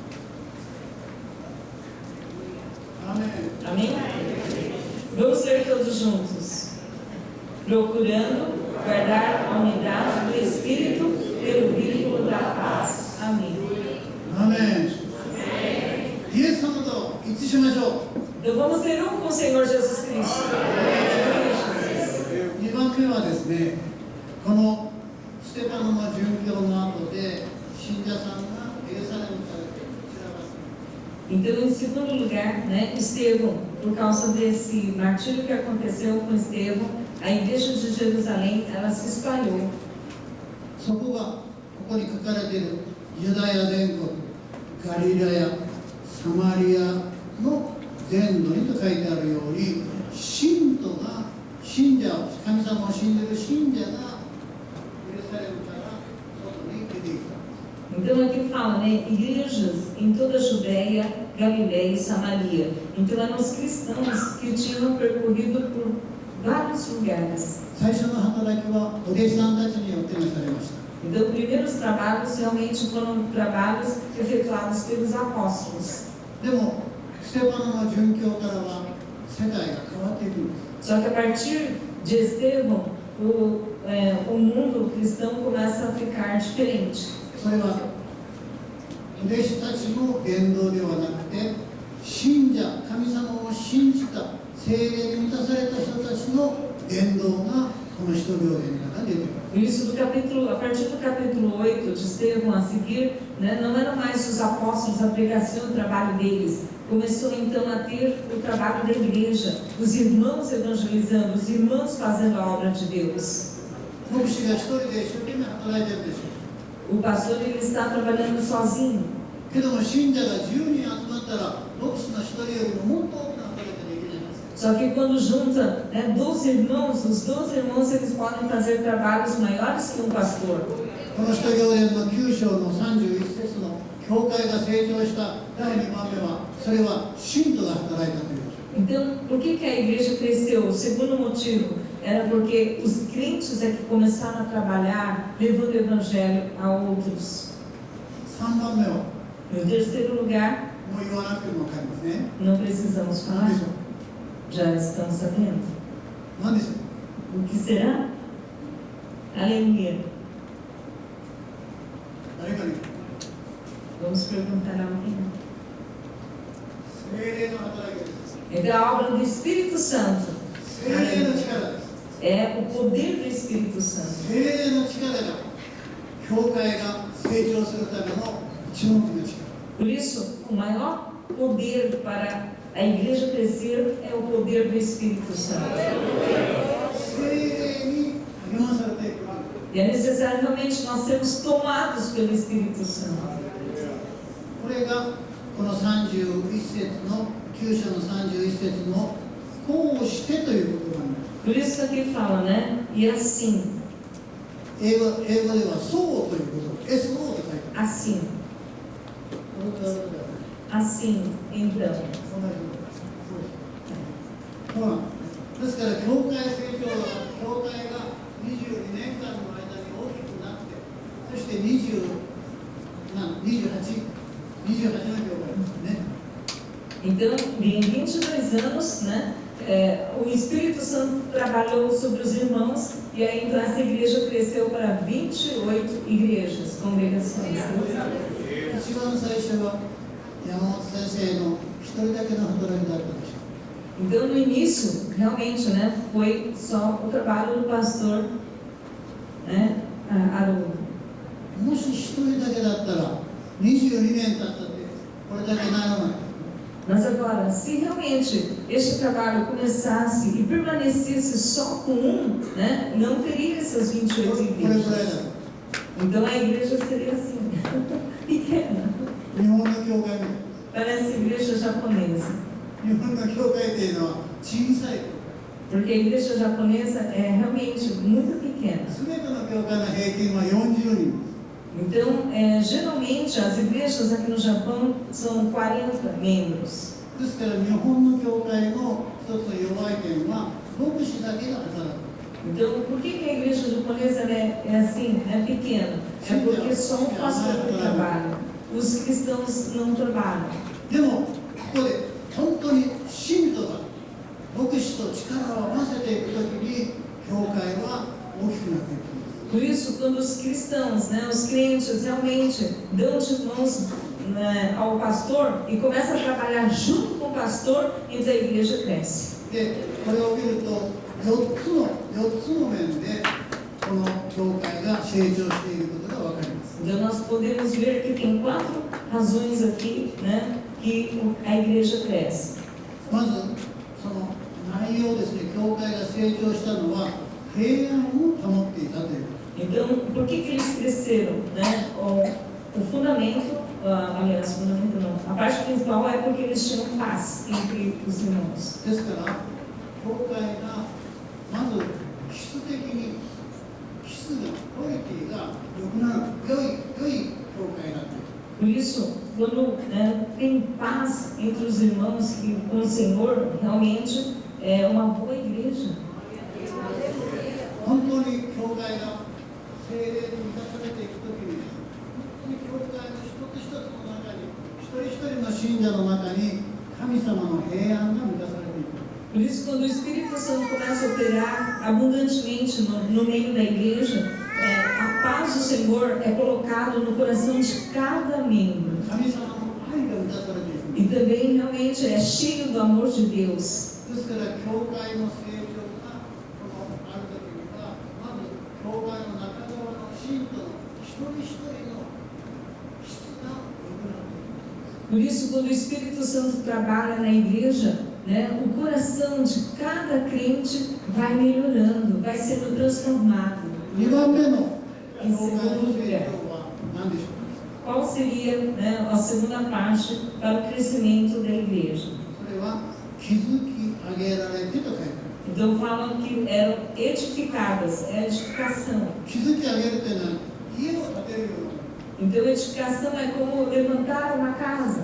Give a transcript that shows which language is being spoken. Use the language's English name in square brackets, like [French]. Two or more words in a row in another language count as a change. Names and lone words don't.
[Portuguese] Amém. Amém? Vamos ler todos juntos. Procurando guardar a unidade do Espírito pelo vínculo da paz. Amém. [Japanese] アーメン。イエス様と一致しましょ [Portuguese] Então vamos ser um com o Senhor Jesus Cristo. [Japanese] う。2番目はですね、このステパノの殉教の後で信者さんがエルサレムから散らばす。 [Portuguese] Então, em segundo lugar, né, Estevão, por causa desse martírio que aconteceu com Estevão, a igreja de Jerusalém, ela se espalhou. [Japanese] そこがここに書かれているユダヤ全国、ガリラヤ、サマリアの全土にと書いてあるように、信徒が信者、神様を信じる信者がエルサレムから外に出ていた。 [Portuguese] Então aqui fala, né, igrejas em toda a Judéia, Galiléia e Samaria. Então eram os cristãos que tinham percorrido por vários lugares. [Japanese] 最初の働きはお弟子さんたちによってなされました。 [Portuguese] Então, os primeiros trabalhos realmente foram trabalhos efetuados pelos apóstolos. [Japanese] でもステパノの殉教からは世界が変わっていくんです。 [Portuguese] Só que a partir de Estevão, o mundo cristão começa a ficar diferente. [Japanese] それは弟子たちの伝道ではなくて、信者、神様を信じた聖霊に満たされた人たちの伝道がこの使徒行伝の中で出てくる。 [Portuguese] Por isso, a partir do capítulo 8 de Estevão a seguir, né, não eram mais os apóstolos, a pregação e o trabalho deles. Começou então a ter o trabalho da igreja, os irmãos evangelizando, os irmãos fazendo a obra de Deus. [Japanese] 牧師が一人で一生懸命働いてるでしょう。 [Portuguese] O pastor ele está trabalhando sozinho. [Japanese] けども信者が10人集まったら、牧師の一人よりももっと多くの働きができるじゃないですか。 [Portuguese] Só que quando junta, né, 12 irmãos, os 12 irmãos eles podem fazer trabalhos maiores que um pastor. [Japanese] この使徒行伝の9章の31節の教会が成長した第2番目は、それは信徒が働いたという。 [Portuguese] Então, por que a igreja cresceu? O segundo motivo era porque os crentes é que começaram a trabalhar, levando o evangelho a outros. [Japanese] 3 番目は [Portuguese] No terceiro lugar, [Japanese] もう言わなくても分かりますね。 [Portuguese] não precisamos [Japanese] 何 [Portuguese] falar, [Japanese] でしょ [Portuguese] já estamos sabendo. [Japanese] う。何でしょう。 [Portuguese] O que será? Aleluia. [Japanese] 誰かに [Portuguese] Vamos perguntar a alguém. [Japanese] 聖霊の働きです。 [Portuguese] Então, a obra do Espírito Santo [Japanese] 聖霊の力です。 [Portuguese] é o poder do Espírito Santo. [Japanese] 聖霊の力が教会が成長するための一目の力。 [Portuguese] Por isso, o maior poder para a igreja crescer é o poder do Espírito Santo. [Japanese] 聖霊に励まされていく。 [Portuguese] E é necessário realmente nós sermos tomados pelo Espírito Santo. [Japanese] これがこの31節の9章の31節のこうしてということなんです。 [Portuguese] Por isso que aqui fala, né? E assim, [Japanese] 英語ではそうということ、SO と書いてある。 [Portuguese] assim, [Japanese] これから [Portuguese] assim, então. [Japanese] そうなんです。ですから教会成長は教会が22年間の間に大きくなって、そして28の教会ですね。 [Portuguese] Então, em 22 anos, né? O Espírito Santo trabalhou sobre os irmãos e aí então essa igreja cresceu para 28 igrejas, congregações. [Japanese] 一番最初は山本先生の一人だけの働きだったでしょう。 [Portuguese] Então, no início, realmente, né, foi só o trabalho do pastor, né, Haroldo. [Japanese] もし一人だけだったら22年経ったってこれだけならない。 [Portuguese] Mas agora, se realmente este trabalho começasse e permanecesse só com um, né, não teria essas 28 [Japanese] これぐらい [Portuguese] igrejas. [Japanese] だ。 [Portuguese] Então a igreja seria assim, pequena. [Japanese] 日本の教会も [Portuguese] Parece igreja japonesa. [Japanese] 日本の教会というのは小さい。 [Portuguese] Porque a igreja japonesa é realmente muito pequena. [Japanese] すべての教会の平均は40人。 [Portuguese] Então, geralmente, as igrejas aqui no Japão são 40 membros. [Japanese] ですから日本の教会の一つの弱い点は牧師だけが働く。 [Portuguese] Então, por que a igreja japonesa é assim, é pequena? É porque só o pastor que trabalha. Os cristãos não trabalham. [Japanese] でもここで本当に信徒が牧師と力を合わせていくときに教会は大きくなっていくんです。 [Portuguese] Por isso, quando os cristãos, né, os crentes realmente dão de mãos, né, ao pastor e começam a trabalhar junto com o pastor, então a igreja cresce. [Japanese] でこれを見ると4つの面でこの教会が成長していることが分かります。 [Portuguese] Então nós podemos ver que tem 4 razões aqui, né, que a igreja cresce. [Japanese] まずその内容ですね、教会が成長したのは平安を保っていたということ。 [Portuguese] Então, por que eles cresceram, né? O fundamento, aliás, fundamento não, a parte principal é porque eles tinham paz entre os irmãos. [Japanese] ですから教会がまず質的に質がクオリティが良くなる良い教会だという。 [Portuguese] Por isso, quando, né, tem paz entre os irmãos e com o Senhor, realmente é uma boa igreja. [Japanese] 会が聖霊に満たされていくときに、本当に教会の一つ一つの中に、一人一人の信者の中に神様の平安が満たされていく。 [Portuguese] Por isso, quando o Espírito Santo começa a operar abundantemente no meio da igreja, a paz do Senhor é colocado no coração de cada membro. [Japanese] 神様の愛が満たされていく。 [Portuguese] E também realmente é cheio do amor de Deus. [Japanese] ですから、教会の成長があるときには、まず教会の中側の信徒の一人一人の質が良くなっていく。 [Portuguese] Por isso, quando o Espírito Santo trabalha na igreja, o coração de cada crente vai melhorando, vai sendo transformado. [Japanese] 2 番目の教会 [Portuguese] Em [Japanese] の [Portuguese] segundo [Japanese] 成 [Portuguese] lugar, [Japanese] 長は何でしょうか。 [Portuguese] qual seria a segunda parte para o crescimento da igreja? [Japanese] それは築き上げられてと書いてある。 [Portuguese] Então falam que eram edificadas, é edificação. [Japanese] 築き上げるというのは家を建てるような。 [Portuguese] Então edificação é como levantar uma casa.